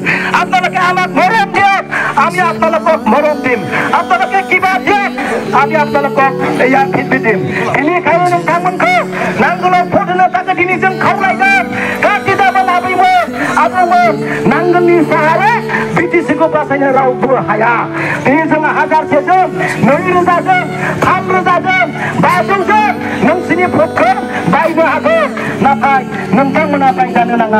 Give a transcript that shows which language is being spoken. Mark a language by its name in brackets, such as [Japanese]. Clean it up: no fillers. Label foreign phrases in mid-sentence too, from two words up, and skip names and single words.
[Assamese] আপোনালোকে আমাক মৰম দিয়ক আমি আপোনালোকক মৰম দিম আপোনালোকে কিবা দিয়ক আমি আপোনালোকক এয়া ফিডবেক দিম এনে খাই [Bodo] नोंथांमोनखौ नांगोलाव फुदनो थाखाय दिनै जों खावलायगोन गासिबो लाबोयोमोन आबौमोन नांगोलनि साहारे बिटिसिखौ बासायनो रावबो हाया दिनै जोङो 1000जों 2000जों 3000जों 500जों नोंसिनि भटखौ बायनो हागोन नाथाय नोंथांमोना बायजानो नाङा